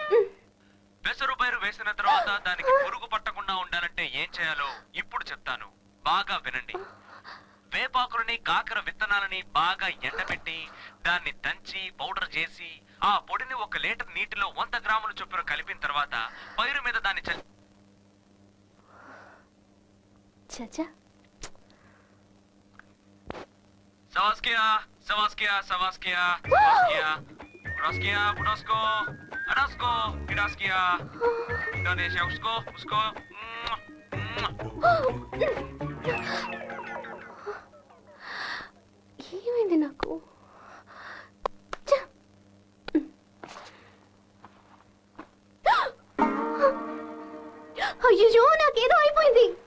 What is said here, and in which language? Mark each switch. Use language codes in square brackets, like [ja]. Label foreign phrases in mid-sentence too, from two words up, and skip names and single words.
[te] పెసరు పైరు వేసిన తర్వాత దానికి పురుగు పట్టకుండా ఉండాలంటే ఏం చేయాలో ఇప్పుడు చెప్తాను, బాగా వినండి. వేపాకులని కాకర విత్తనాలని బాగా ఎండబెట్టి దాన్ని దంచి పౌడర్ చేసి ఆ పొడిని 1 లీటర్ నీటిలో 100 గ్రాముల చొప్పున కలిపిన తర్వాత పైరు మీద దాన్ని చచ్చా Savaskia, Savaskia, Savaskia, Savaskia, Budaskia, Budasko, Adasko, Kidaskia, Indonesia, Usko, Usko. ఏమైంది నాకు? అయ్యో నాకేదో అయిపోయింది.